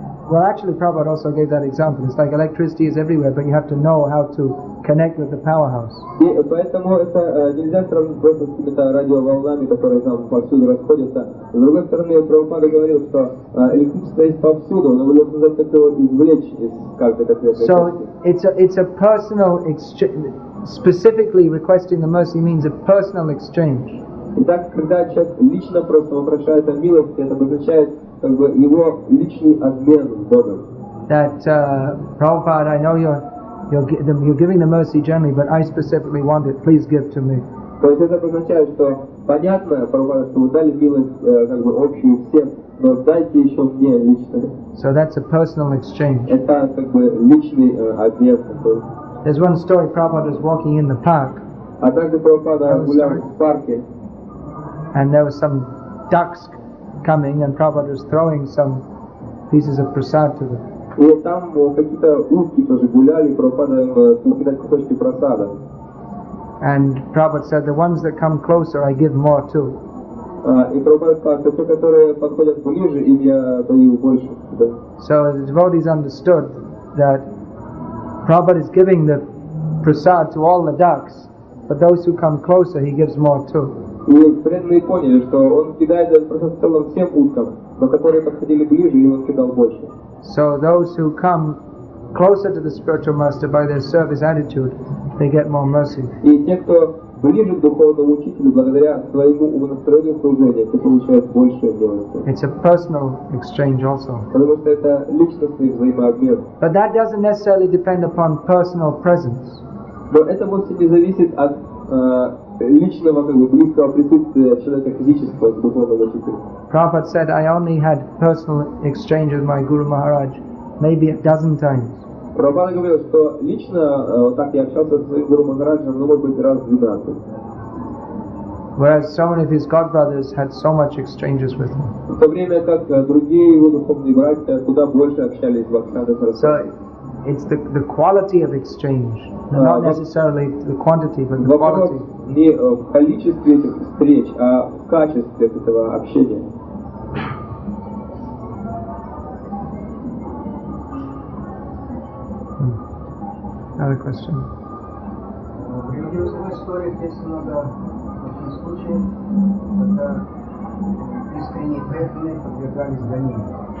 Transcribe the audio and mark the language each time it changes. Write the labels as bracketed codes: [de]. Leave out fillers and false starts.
[en] Well, actually, Prabhupada also gave that example. It's like electricity is everywhere, but you have to know how to connect with the powerhouse. [ru] И поэтому это нельзя сравнить просто с какими-то радиоволнами, которые там повсюду расходятся. С другой стороны, Прабхупада говорил, что электричество есть повсюду, но вы должны знать, как его извлечь из каждой конкретной [en] So it's a personal exchange. Specifically requesting the mercy means a personal exchange. [ru] Итак, когда человек лично просто вопрошает о милости, это означает как бы его личный обмен с Богом. [en] That Prabhupada, I know you're giving the mercy generally, but I specifically want it. Please give to me. [ru] То есть это означает, что понятно, Прабхупада, что вы дали милость как бы общую всем, но дайте еще мне лично. [en] So that's a personal exchange. [ru] Это как бы личный обмен такой. [en] There's one story. Prabhupada was walking in the park. [ru] Однажды Прабхупада гулял в парке. [en] And there was some ducks coming, and Prabhupada was throwing some pieces of prasad to them. [ru] И там какие-то утки тоже гуляли, Прабхупада им кидать кусочки прасада. [en] And Prabhupada said, the ones that come closer, I give more to. [ru] И Прабхупада сказал, что те, которые подходят ближе, им я даю больше. [en] So the devotees understood that Prabhupada is giving the prasad to all the ducks, but those who come closer, he gives more to. [ru] И преданные поняли, что он кидает просто в целом всем уткам, но которые подходили ближе, и он кидал больше. [en] So those who come closer to the spiritual master by their service attitude, they get more mercy. [ru] И те, кто ближе к духовному учителю, благодаря своему умонастроению служения, те получают больше милости. [en] It's a personal exchange also. [ru] Потому что это личностный взаимообмен. [en] But that doesn't necessarily depend upon personal presence. [ru] Но это вовсе не зависит от личного, как бы, близкого присутствия человека физического к духовному учителю. [en] Prabhupada said, I only had personal exchange with my Guru Maharaj maybe a dozen times. [ru] Прабхупада говорил, что лично так я общался со своим Гуру Махараджем, ну, может быть, раз 12. [en] Whereas so many of his godbrothers had so much exchanges with him. [ru] В то время как другие его духовные братья куда больше общались в Бхактивинода Сарасвати. [en] So it's the quality of exchange, not necessarily the quantity, but the quality. [ru] Вопрос не в количестве этих встреч, а в качестве этого общения. [en] Another question. [ru] Приводилась в истории здесь много очень случаев, когда искренние преданные подвергались гонению.